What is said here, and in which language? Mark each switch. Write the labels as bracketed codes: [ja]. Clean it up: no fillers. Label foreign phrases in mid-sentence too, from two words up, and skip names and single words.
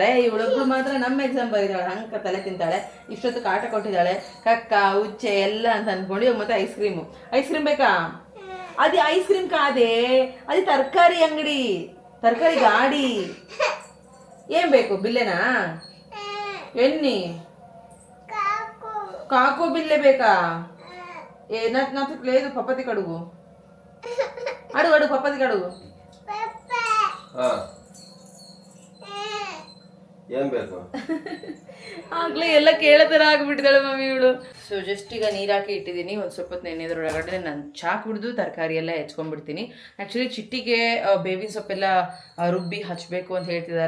[kn] ಇವಳೊಬ್ರು ಮಾತ್ರ ನಮ್ಮ ಎಕ್ಸಾಮ್ ಬರೀತಾಳೆ, ಹಂಗ ತಲೆ ತಿಂತಾಳೆ. ಇಷ್ಟೊತ್ತು ಕಾಟ ಕೊಟ್ಟಿದ್ದಾಳೆ, ಕಕ್ಕ ಉಚ್ಚೆ ಎಲ್ಲ ಅಂತ ಅನ್ಕೊಂಡು. ಮತ್ತೆ [en] ice cream [kn] ಬೇಕಾ? ಅದು [en] ice cream [kn] ಕಾದೆ, ಅದು ತರಕಾರಿ ಅಂಗಡಿ, ತರಕಾರಿ ಗಾಡಿ. ಏನ್ ಬೇಕು? ಬಿಲ್ಲೆನಾ? ಎಣ್ಣಿ ಕಾಕು ಬಿಲ್ಲೆ ಬೇಕಾ? [te] లేదు పప్పతి కడుగు అడుగు పప్పతి కడుగు. [kn] ಏನ್ ಬೇಕು? ಆಗ್ಲೇ ಎಲ್ಲ ಕೇಳತರ ಆಗ್ಬಿಟ್ಟಿದ್ದಾಳೆ ಮಮ್ಮಿ ಇವಳು. [en] so just [kn] ಈಗ ನೀರು ಹಾಕಿ ಇಟ್ಟಿದ್ದೀನಿ. ಒಂದು ಸ್ವಲ್ಪ ಹೊತ್ತು ನೆನೆದ್ರೊಳಗಡೆ ನಾನು ಚಾ ಕುಡಿದು ತರಕಾರಿ ಎಲ್ಲ ಹೆಚ್ಕೊಂಡ್ಬಿಡ್ತೀನಿ. ಆ್ಯಕ್ಚುಲಿ ಚಿಟ್ಟಿಗೆ ಬೇವಿನ ಸೊಪ್ಪೆಲ್ಲ ರುಬ್ಬಿ ಹಚ್ಚಬೇಕು ಅಂತ ಹೇಳ್ತಿದ್ದಾರೆ.